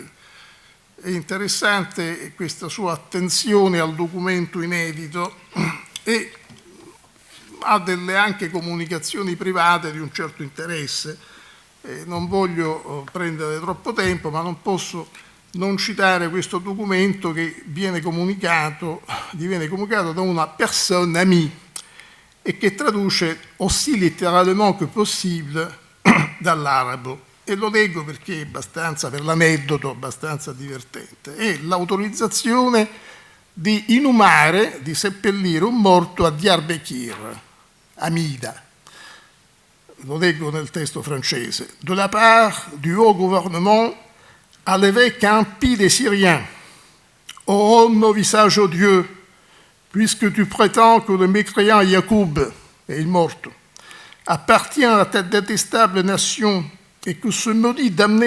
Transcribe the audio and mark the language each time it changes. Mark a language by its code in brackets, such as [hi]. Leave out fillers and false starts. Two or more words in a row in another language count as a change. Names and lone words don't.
[it] È interessante questa sua attenzione al documento inedito e ha delle anche comunicazioni private di un certo interesse. Non voglio prendere troppo tempo, ma non posso non citare questo documento che diviene comunicato da una [fr] personne amie [it] e che traduce [fr] aussi littéralement que possible [it] dall'arabo. E lo leggo perché è abbastanza, per l'aneddoto, abbastanza divertente. È l'autorizzazione di inumare, di seppellire un morto a Diyarbakir, Amida. Lo leggo nel testo francese. [fr] De la part du haut gouvernement à l'évêque impie des Syriens. Ô homme au visage odieux, puisque tu prétends que le mécréant Yacoub, et [it] il morto, [fr] appartient à cette détestable nation et que ce maudit damné